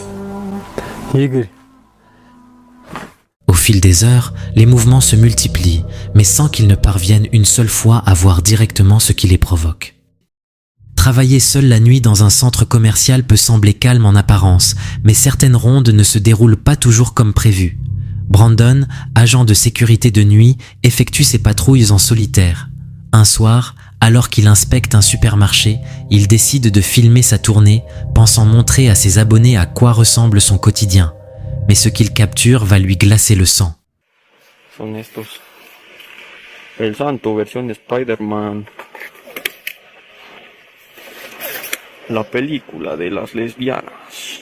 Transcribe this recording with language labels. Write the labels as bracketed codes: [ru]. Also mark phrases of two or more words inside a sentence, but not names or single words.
[fr] Игорь. Au fil des heures, les mouvements se multiplient, mais sans qu'ils ne parviennent une seule fois à voir directement ce qui les provoque. Travailler seul la nuit dans un centre commercial peut sembler calme en apparence, mais certaines rondes ne se déroulent pas toujours comme prévu. Brandon, agent de sécurité de nuit, effectue ses patrouilles en solitaire. Un soir, alors qu'il inspecte un supermarché, il décide de filmer sa tournée, pensant montrer à ses abonnés à quoi ressemble son quotidien. Mais ce qu'il capture va lui glacer le sang. [es] Son estos. El Santo, versión Spider-Man. La película de las lesbianas.